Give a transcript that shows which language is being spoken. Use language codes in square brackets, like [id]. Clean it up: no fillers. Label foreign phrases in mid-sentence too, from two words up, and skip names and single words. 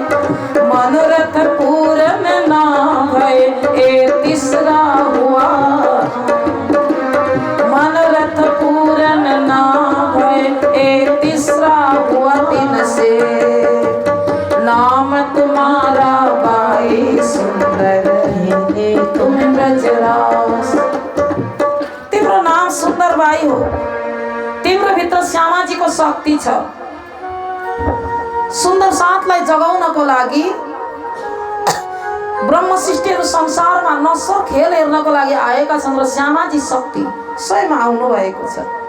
[hi] मनोरथ पूर्ण ना भय ए तीसरा हुआ। मनोरथ पूर्ण ना भय ए तीसरा हुआ दिन से। नाम तुम्हारा बाई सुंदर खेले तुम ब्रजरास। [ne] तिम्रो नाम सुन्दर बाई हो। तिम्रो भित्र श्यामाजीको शक्ति छ। सुन्दर साथलाई जगाउनको लागि ब्रह्म सृष्टिहरू संसारमा नसर खेल हेर्नको लागि आएका छन् र श्यामाजी शक्ति स्वयं आउनु भएको छ।